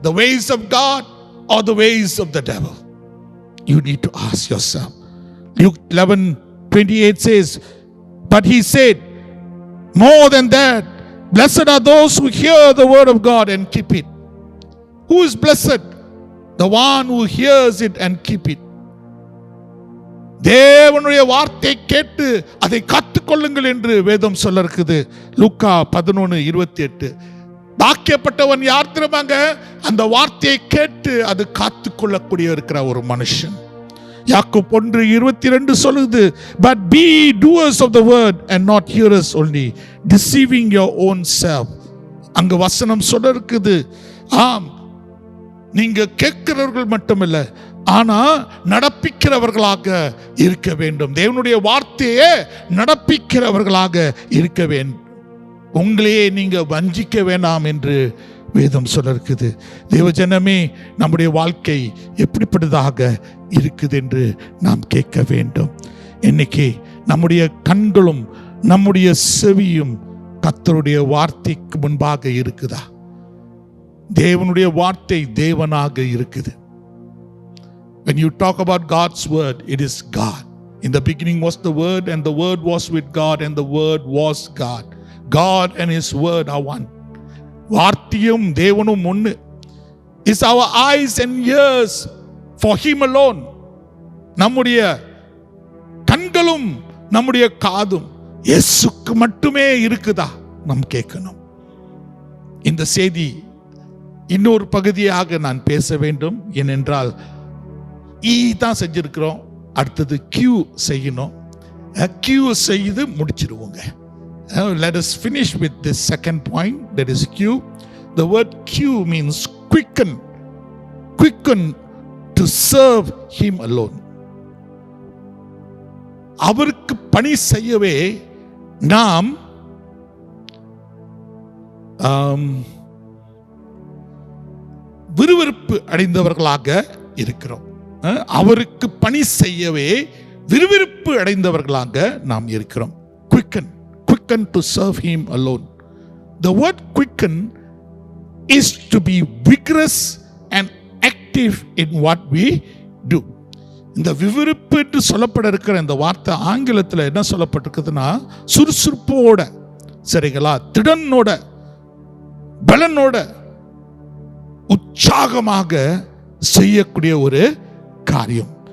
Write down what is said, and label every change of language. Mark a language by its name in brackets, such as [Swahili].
[English] The ways of God or the ways of the devil? You need to ask yourself. Luke 11:28 says, but he said, more than that, blessed are those who hear the word of God and keep it. Who is blessed? The one who hears it and keep it. [Tamil] தேவனுடைய வார்த்தை கேட்டு அதை காத்துக்கொள்ளுங்கள் என்று வேதம் சொல்ல இருக்குது. லூக்கா 11:28. பாக்கியப்பட்டவன் யார் தெரியுமாங்க? அந்த வார்த்தையை கேட்டு அது காத்துக்கொள்ளக்கூடிய இருக்கிற ஒரு மனுஷன். யாக்கோபு 1:22 சொல்லுது, [English] but be doers of the word and not hearers only, deceiving your own self. [Tamil] அங்க வசனம் சொல்ல இருக்குது, ஆம், நீங்க கேட்கிறவர்கள் மட்டுமல்ல, ஆனா நடப்பிக்கிறவர்களாக இருக்க வேண்டும். தேவனுடைய வார்த்தையே நடப்பிக்கிறவர்களாக இருக்க வேண்டும். உங்களையே நீங்க வஞ்சிக்க வேண்டாம் என்று வேதம் சொல்ல இருக்குது. தேவஜனமே, நம்முடைய வாழ்க்கை எப்படிப்பட்டதாக இருக்குது என்று நாம் கேட்க வேண்டும். இன்னைக்கு நம்முடைய கண்களும் நம்முடைய செவியும் கர்த்தருடைய வார்த்தைக்கு முன்பாக இருக்குதா? தேவனுடைய வார்த்தை தேவனாக இருக்குது. [English] When you talk about God's word, it is God. In the beginning was the word, and the word was with God, and the word was God. God and his word are one. [Tamil] வார்த்தையும் தேவனும் ஒன்று. [English] Is our eyes and ears for him alone? [Tamil] நம்முடைய கண்களும் நம்முடைய காதும் இயேசுக்கு மட்டுமே இருக்குதா? நாம் கேட்கணும். இந்த செய்தி இன்னொரு பகுதியாக நான் பேச வேண்டும். ஏனென்றால் தான் செஞ்சிருக்கிறோம், அடுத்தது கியூ செய்யணும். கியூ செய்து முடிச்சிருவோங்க. [English] Let us finish with this second point, that is Q. The word Q means quicken. Quicken to serve him alone. [Tamil] அவருக்கு பணி செய்யவே நாம் விறுவிறுப்பு அடைந்தவர்களாக இருக்கிறோம். அவருக்கு பணி செய்யவே விறுவிறுப்பு அடைந்தவர்களாக நாம் இருக்கிறோம். [English] Quicken to serve him alone. The word quicken is to be vigorous and active in what we do. [Tamil] இந்த விறுவிறுப்பு என்று சொல்லப்பட இருக்கிற இந்த வார்த்தை ஆங்கிலத்தில் என்ன சொல்லப்பட்டிருக்குதுன்னா, சுறுசுறுப்போட, சரிங்களா, திடனோட, பலனோட, உற்சாகமாக செய்யக்கூடிய ஒரு காரியம்.